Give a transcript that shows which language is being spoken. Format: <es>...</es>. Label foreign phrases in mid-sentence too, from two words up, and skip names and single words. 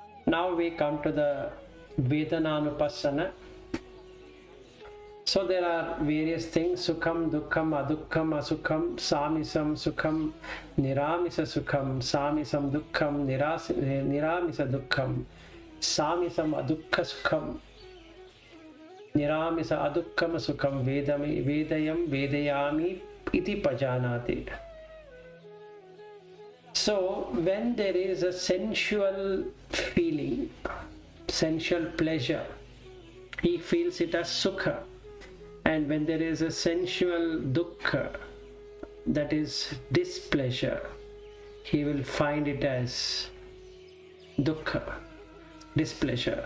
<en>Now we come to the Vedananupassana. So there are various things:</en> <pi>Sukham, Dukkham, Adukkam, Asukham, Samisam, Sukham, Niramisa Sukham, Samisam Dukkham, Niramisa Dukkham, Samisam Adukka Sukham, Niramisa Adukkam Sukham, Vedayam Vedayami iti pajanati.</pi> <en>So when there is a sensual feeling, sensual pleasure, he feels it as Sukha. And when there is a sensual dukkha, that is displeasure, he will find it as dukkha, displeasure.</en>